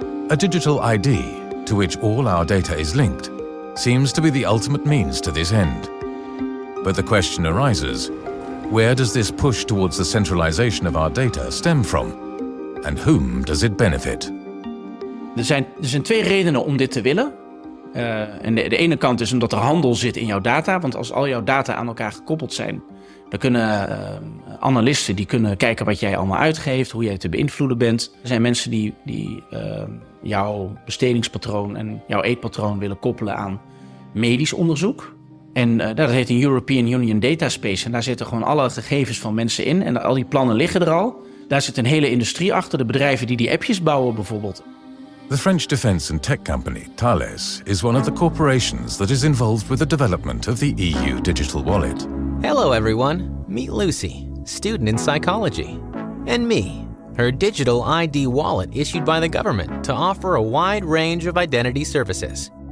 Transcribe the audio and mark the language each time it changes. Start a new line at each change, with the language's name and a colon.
English: A digital ID, to which all our data is linked, seems to be the ultimate means to this end. But the question arises, where does this push towards the centralization of our data stem from? And whom does it benefit?
Dutch: Er zijn twee redenen om dit te willen. En de ene kant is omdat er handel zit in jouw data. Want als al jouw data aan elkaar gekoppeld zijn, dan kunnen analisten die kunnen kijken wat jij allemaal uitgeeft, hoe jij te beïnvloeden bent. Er zijn mensen die jouw bestedingspatroon en jouw eetpatroon willen koppelen aan medisch onderzoek. En dat heet een European Union Dataspace. En daar zitten gewoon alle gegevens van mensen in. En al die plannen liggen er al. Daar zit een hele industrie achter. De bedrijven die appjes bouwen bijvoorbeeld.
English: The French defense and tech company Thales is one of the corporations that is involved with the development of the EU digital wallet. Hello everyone, meet Lucy, student in psychology. And me, her digital ID wallet issued by the government to offer a wide range of identity services.